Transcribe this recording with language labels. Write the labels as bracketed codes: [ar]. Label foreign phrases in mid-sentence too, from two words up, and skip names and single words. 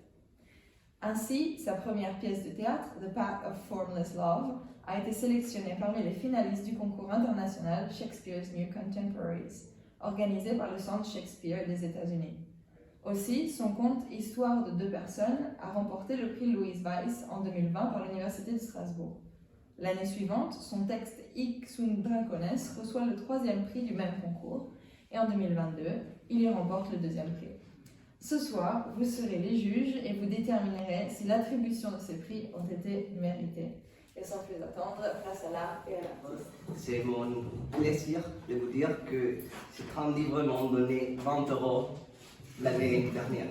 [fr] Ainsi, sa première pièce de théâtre, The Path of Formless Love, a été sélectionnée parmi les finalistes du concours international Shakespeare's New Contemporaries, organisé par le Centre Shakespeare des États-Unis. Aussi, son conte Histoire de 2 personnes a remporté le prix Louise Weiss en 2020 par l'Université de Strasbourg. L'année suivante, son texte Hic sunt dracones reçoit le 3e prix du même concours, et en 2022, il y remporte le 2e prix. Ce soir, vous serez les juges et vous déterminerez si l'attribution de ces prix ont été méritées. Et sans plus attendre, place à l'art et à l'artiste. C'est mon plaisir de vous dire que ces 30 livres m'ont donné 20 € l'année dernière.